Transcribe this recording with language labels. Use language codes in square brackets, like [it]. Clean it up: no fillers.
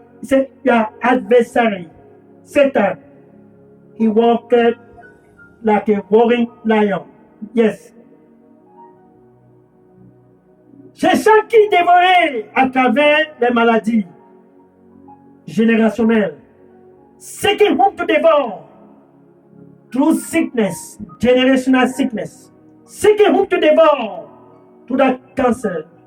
[en] He said, your adversary, Satan, he walked like a roaring lion. Yes. [fr] C'est ça qui dévorait à travers les maladies générationnelles. [en] Seeking whom to devour through sickness, generational sickness. Seeking whom to devour through that cancer.